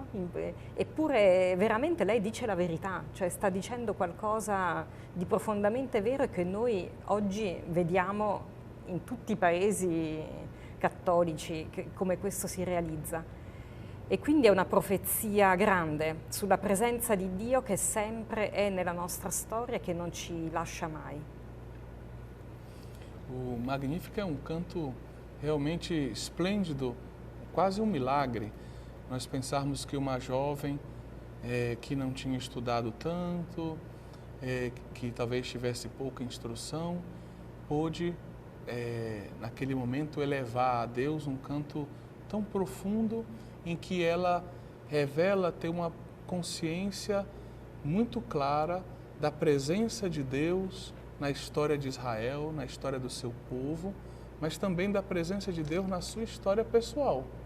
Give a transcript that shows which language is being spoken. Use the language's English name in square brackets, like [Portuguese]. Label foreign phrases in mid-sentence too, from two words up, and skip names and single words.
[Italian] Eppure veramente lei dice la verità, cioè sta dicendo qualcosa di profondamente vero e che noi oggi vediamo in tutti i paesi cattolici come questo si realizza. E quindi è una profezia grande sulla presenza di Dio che sempre è nella nostra storia e che non ci lascia mai. [Portuguese] O Magnífica é um canto realmente esplêndido, quase um milagre. Nós pensarmos que uma jovem que não tinha estudado tanto, que talvez tivesse pouca instrução, pôde, naquele momento, elevar a Deus um canto tão profundo em que ela revela ter uma consciência muito clara da presença de Deus na história de Israel, na história do seu povo, mas também da presença de Deus na sua história pessoal.